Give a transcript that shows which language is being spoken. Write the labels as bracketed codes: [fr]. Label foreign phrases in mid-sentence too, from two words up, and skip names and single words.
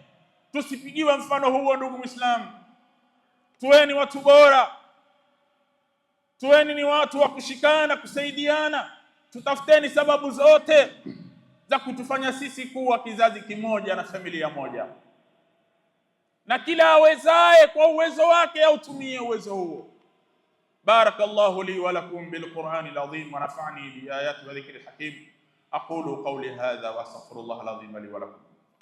[sw] Tusipigiwe mfano huo, ndugu Muislamu. Tuweni watu bora, tuweni ni watu wa kushikana, kusaidiana. Tutafuteni sababu zote za kutufanya sisi kuwa kizazi kimoja na familia moja, na kila awezaye kwa uwezo wake autumie uwezo huo. [ar] بارك الله لي ولكم بالقرآن العظيم ونفعني بآيات والذكر الحكيم. أقول قولي هذا وأستغفر الله العظيم لي ولكم.